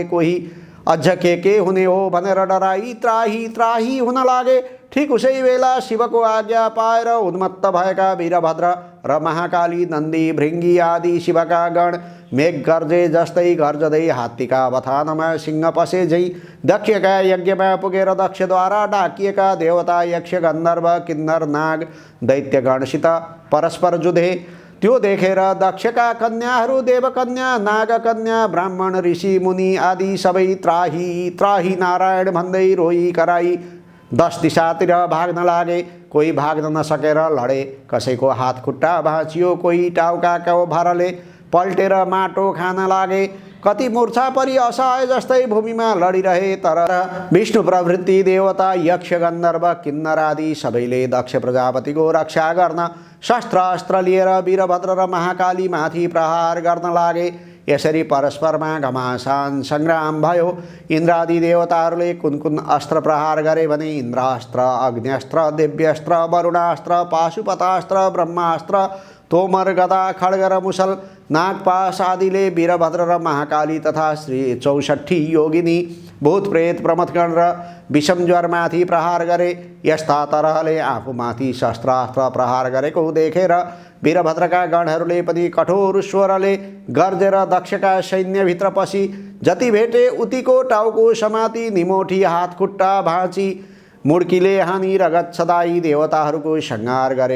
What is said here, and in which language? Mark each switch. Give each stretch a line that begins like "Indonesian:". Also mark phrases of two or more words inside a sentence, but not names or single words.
Nepali: कोही अझ के हुने हो भनेर डराई त्राही त्राही हुन लागे। ठीक उसै बेला शिवको आज्ञा पाएर उन्मत्त भएका वीरभद्र र महाकाली, नन्दी भृङ्गी आदि शिवका गण मेघ गर्जे जस्तै गर्जदै हात्तीका बथानमा सिंह पसे झैँ दक्षका यज्ञमा पुगेर दक्षद्वारा डाकिएका देवता यक्ष गन्धर्व किन्नर नाग दैत्यगणसित परस्पर जुधे। त्यो देखेर दक्षका कन्याहरू देवकन्या, नागकन्या, ब्राह्मण, ऋषि, मुनि आदि सबै त्राही त्राही नारायण भन्दै रोई कराई 10 दिशातिर भाग्न लागे। कोही भाग्न नसकेर लडे, कसैको हात खुट्टा भाँचियो, कोही टाउकाको भरले पल्टेर माटो खान लागे। कति मूर्छा परि असहाय जस्तै भूमिमा लडिरहे। तर विष्णु प्रभृति देवता यक्ष गन्धर्व किन्नर आदि सबैले दक्ष प्रजापतिको रक्षा गर्न शस्त्र अस्त्र लिएर वीरभद्र र महाकाली माथि प्रहार गर्न लागे। यसरी परस्परमा घमासान सङ्ग्राम भयो। इन्द्रादि देवताहरूले कुन कुन अस्त्र प्रहार गरे भने इन्द्रास्त्र, अग्न्यस्त्र, दिव्यस्त्र, वरुणास्त्र, पाशुपतास्त्र, ब्रह्मास्त्र, तोमर, गदा, खड्ग र मुसल, नागपाश आदिले वीरभद्र र महाकाली तथा श्री 64 योगिनी भूत प्रेत प्रमथगण र विषम ज्वरमाथि प्रहार गरे। यस्ता तरहले आफूमाथि शस्त्रास्त्र प्रहार गरेको देखेर वीरभद्रका गणहरूले पनि कठोर स्वरले गर्जेर दक्षका सैन्यभित्र पसी जति भेटे उतिको टाउको समाती निमोठी हात खुट्टा भाँची मुड्कीले हानी रगत सदाई देवताहरूको संहार गरे।